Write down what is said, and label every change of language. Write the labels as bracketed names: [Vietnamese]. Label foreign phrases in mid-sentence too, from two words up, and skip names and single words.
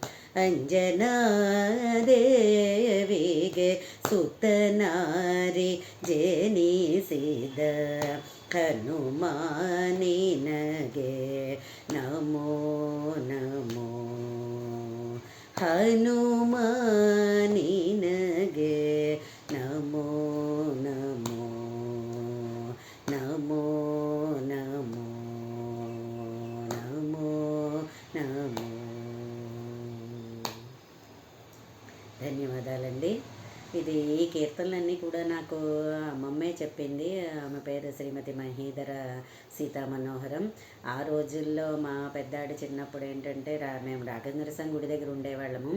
[Kannada] ಅಂಜನಾದೇವಿಗೆ ಸುತನಾರಿ ಜನಿಸಿದ ಹನುಮಾನಿನಗೆ ನಮೋ ನಮೋ ಹನುಮಾನಿನಗೆ ನಮೋ ನಮೋ ನಮೋ ನಮೋ ನಮೋ నమో. [Telugu] ధన్యవాదాలండి. ఇది ఈ కీర్తనలన్నీ కూడా నాకు అమ్మమ్మే చెప్పింది. ఆమె పేరు శ్రీమతి మహీధర సీతామనోహరం. ఆ రోజుల్లో మా పెద్దాడు చిన్నప్పుడు ఏంటంటే మేము రాఘవేంద్ర స్వామి గుడి దగ్గర ఉండేవాళ్ళము.